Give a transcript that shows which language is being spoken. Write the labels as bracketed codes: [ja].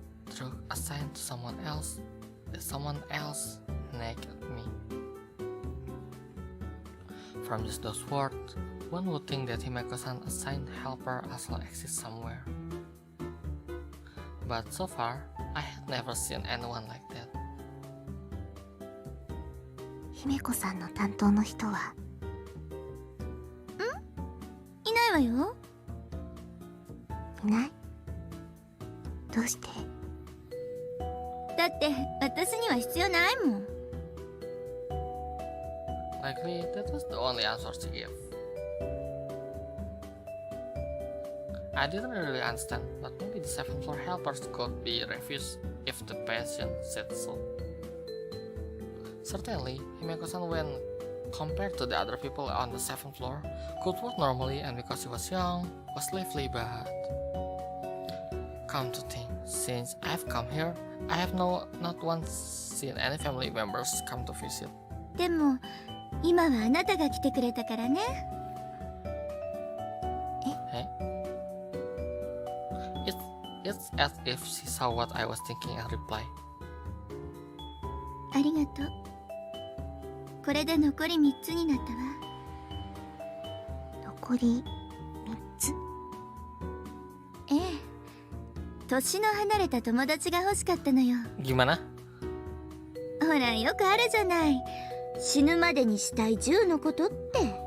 [en] Through assigned to someone else, that someone else naked me. From just those words, one would think that Himeko-san assigned helper also exists somewhere. But so far, I had never seen anyone like that. [ja] 姫子さんの担当の人は？いないわよ。いない？どうして？だって私には必要ないもん。 [en] Likely, that was the only answer she gave. I didn't really understand, but maybe the 7th floor helpers could be refused if the patient said so. Certainly, Himeko-san, when compared to the other people on the 7th floor, could walk normally, and because she was young, was lively, but Come to think, since I've come here, I have not once seen any family members come to visit. [ja] でも今はあなたが来てくれたからね。 [en] Hey? It's as if she saw what I was thinking and replied. [ja] ありがとう。これで残り3つになったわ。残り3つ？ええ。年の離れた友達が欲しかったのよ。 [id] Gimana? [ja] ほら、よくあるじゃない。死ぬまでにしたい10のことって。